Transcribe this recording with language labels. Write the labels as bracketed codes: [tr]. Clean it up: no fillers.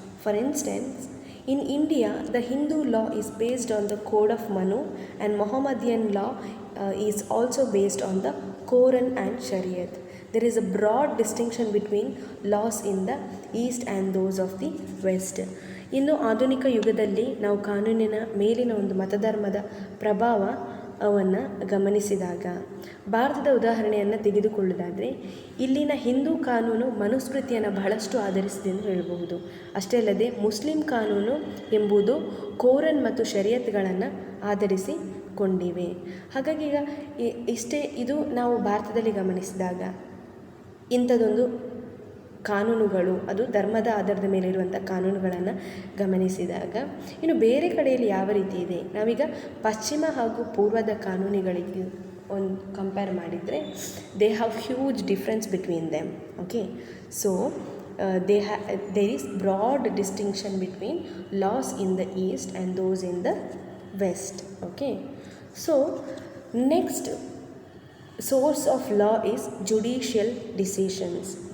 [en] For instance, in India, the Hindu law is based on the Code of Manu, and Mohammedan law is also based on the Quran and Shariat. There is a broad distinction between laws in the East and those of the West. [kn] ಇನ್ನು ಆಧುನಿಕ ಯುಗದಲ್ಲಿ ನಾವು ಕಾನೂನಿನ ಮೇಲಿನ ಒಂದು ಮತಧರ್ಮದ ಪ್ರಭಾವವನ್ನು ಗಮನಿಸಿದಾಗ ಭಾರತದ ಉದಾಹರಣೆಯನ್ನು ತೆಗೆದುಕೊಳ್ಳುವುದಾದರೆ ಇಲ್ಲಿನ ಹಿಂದೂ ಕಾನೂನು ಮನುಸ್ಮೃತಿಯನ್ನು ಬಹಳಷ್ಟು ಆಧರಿಸಿದೆ ಎಂದು ಹೇಳಬಹುದು. ಅಷ್ಟೇ ಅಲ್ಲದೆ ಮುಸ್ಲಿಂ ಕಾನೂನು ಎಂಬುದು ಕೋರನ್ ಮತ್ತು ಶರಿಯತ್ಗಳನ್ನು ಆಧರಿಸಿಕೊಂಡಿವೆ. ಹಾಗಾಗಿ ಈಗ ಇದು ನಾವು ಭಾರತದಲ್ಲಿ ಗಮನಿಸಿದಾಗ ಇಂಥದ್ದೊಂದು ಕಾನೂನುಗಳು, ಅದು ಧರ್ಮದ ಆಧಾರದ ಮೇಲೆ ಇರುವಂಥ ಕಾನೂನುಗಳನ್ನು ಗಮನಿಸಿದಾಗ, ಇನ್ನು ಬೇರೆ ಕಡೆಯಲ್ಲಿ ಯಾವ ರೀತಿ ಇದೆ, ನಾವೀಗ ಪಶ್ಚಿಮ ಹಾಗೂ ಪೂರ್ವದ ಕಾನೂನುಗಳಿಗೆ ಒಂದು ಕಂಪೇರ್ ಮಾಡಿದರೆ [en] They have huge difference between them. Okay, so there is broad distinction between laws in the east and those in the west. Okay, so next source of law is judicial decisions.